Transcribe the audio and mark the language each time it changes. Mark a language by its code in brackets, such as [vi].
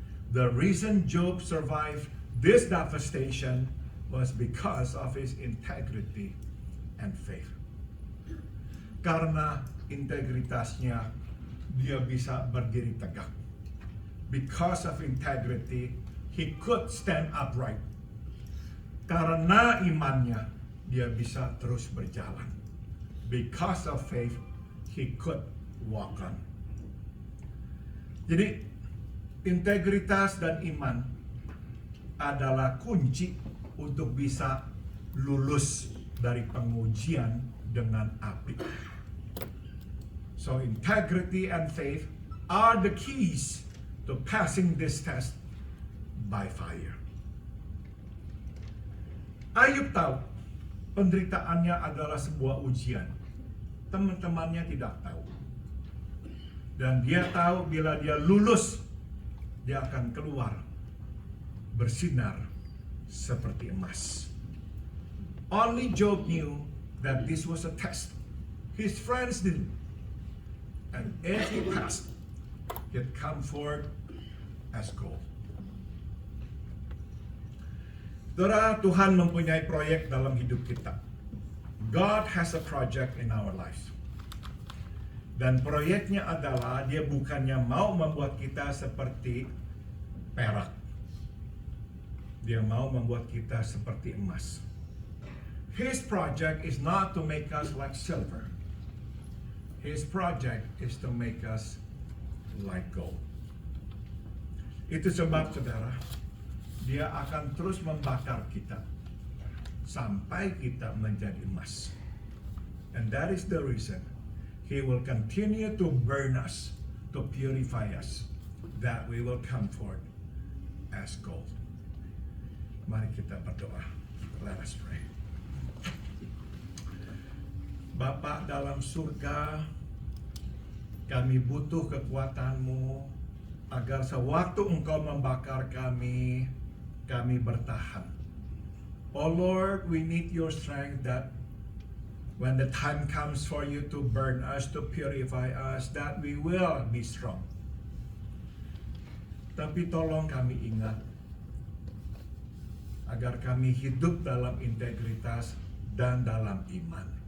[en] The reason Job survived this devastation was because of his integrity and faith. [id] Karena integritasnya, dia bisa berdiri tegak. [en] Because of integrity, he could stand upright. [id] Karena imannya, dia bisa terus berjalan. [en] Because of faith, he could walk on. [id] Jadi, integritas dan iman adalah kunci untuk bisa lulus dari pengujian dengan api. [en] So, integrity and faith are the keys to passing this test by fire. [id] Ayub tahu penderitaannya adalah sebuah ujian. Teman-temannya tidak tahu. Dan dia tahu bila dia lulus, dia akan keluar bersinar seperti emas. [en] Only Job knew that this was a test. His friends didn't. And if he passed, he'd come forth as gold. [id] Saudara, Tuhan mempunyai proyek dalam hidup kita. [en] God has a project in our lives. [id] Dan proyeknya adalah dia bukannya mau membuat kita seperti perak. Dia mau membuat kita seperti emas. [en] His project is not to make us like silver. His project is to make us like gold. [id] Itu sebab, saudara, dia akan terus membakar kita sampai kita menjadi emas. [en] And that is the reason he will continue to burn us, to purify us, that we will come forth as gold. [id] Mari kita berdoa. [en] Let us pray. [id] Bapa dalam surga, kami butuh kekuatan-Mu agar sewaktu Engkau membakar kami, kami bertahan. [en] Oh Lord, we need your strength that when the time comes for you to burn us, to purify us, that we will be strong. [id] Tapi tolong kami ingat, agar kami hidup dalam integritas dan dalam iman.